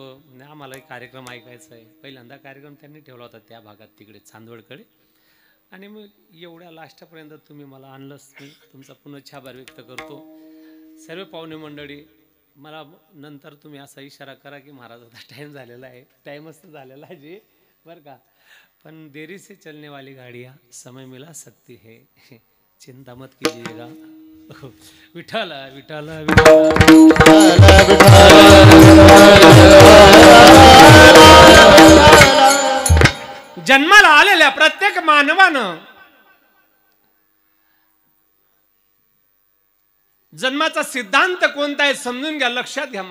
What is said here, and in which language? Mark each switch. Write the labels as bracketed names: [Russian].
[Marathi] म्हणजे आम्हालाही कार्यक्रम ऐकायचा आहे. पहिल्यांदा कार्यक्रम त्यांनी ठेवला होता त्या भागात, तिकडे चांदवडकडे. आणि मग एवढ्या लास्टपर्यंत तुम्ही मला आणलंच. मी तुमचा पुन्हा आभार व्यक्त करतो. सर्व पाहुणे मंडळी, मला नंतर तुम्ही असा इशारा करा की महाराज आता टाईम झालेला आहे. टाईमच तर झालेला आहे जी, बरं का. [Hindi] पण देरी से चलने वाली गाड़ियाँ समय मिला सकती है, चिंता मत कीजिएगा. [Marathi] विठ्ठल विठ्ठल जन्माला आलेल्या प्रत्येक मानवानं जन्माचा सिद्धांत कोणता आहे समजून घ्या, लक्षात घ्या.